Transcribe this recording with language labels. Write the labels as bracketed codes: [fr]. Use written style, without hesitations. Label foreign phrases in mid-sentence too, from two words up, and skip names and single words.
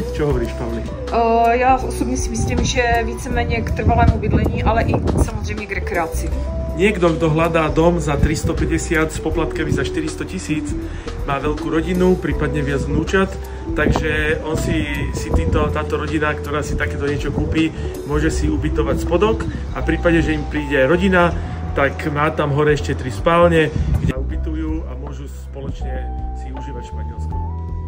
[sk] Čo hovoríš, Pavli? [cs] Já osobně si myslím, že víceméně k trvalému bydlení, ale i samozřejmě k rekreaci. [sk] Niekto, kto hľadá dom za 350 s poplatkami za 400 000, má veľkú rodinu, prípadne viac vnúčat, takže on táto rodina, ktorá si takéto niečo kúpi, môže si ubytovať spodok a v prípade, že im príde rodina, tak má tam hore ešte 3 spálne, kde ubytujú a môžu spoločne si užívať Španielsko.